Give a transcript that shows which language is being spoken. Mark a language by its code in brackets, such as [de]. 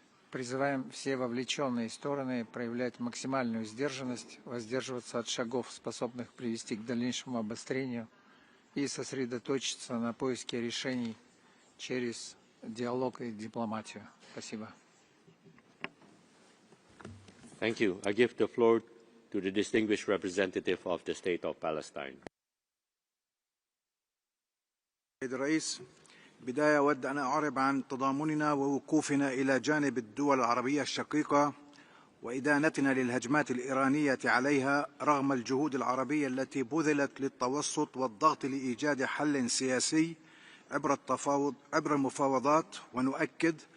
[ru] Призываем все вовлеченные стороны проявлять максимальную сдержанность, воздерживаться от шагов, способных привести к дальнейшему обострению, и сосредоточиться на поиске решений через диалог и дипломатию. Спасибо. [en] Thank you. I give the floor to the distinguished representative of the State of Palestine. [ar] سيد الرئيس، بداية أود أن أعرب عن تضامننا ووقوفنا إلى جانب الدول العربية الشقيقة وإدانتنا للهجمات الإيرانية عليها رغم الجهود العربية التي بذلت للتوسط والضغط لإيجاد حل سياسي عبر المفاوضات، ونؤكد